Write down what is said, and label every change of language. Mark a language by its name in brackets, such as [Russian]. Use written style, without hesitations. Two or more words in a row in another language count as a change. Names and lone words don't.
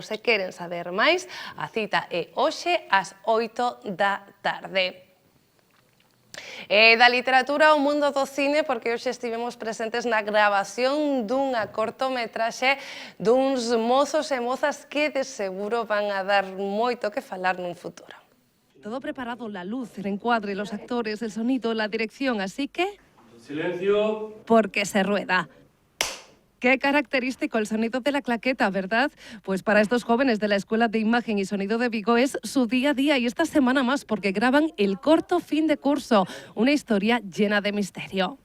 [Galician] Se queren saber máis, a cita é hoxe ás 8 da tarde. Da literatura ao mundo do cine, porque hoxe estivemos presentes na grabación dunha cortometraxe duns mozos e mozas que de seguro van a dar moito que falar nun futuro. [Spanish] Todo preparado, la luz, el encuadre, los actores, el sonido, la dirección, así que... ¡Silencio! Porque se rueda. Qué característico el sonido de la claqueta, ¿verdad? Pues para estos jóvenes de la Escuela de Imagen y Sonido de Vigo es su día a día y esta semana más porque graban el corto fin de curso, una historia llena de misterio.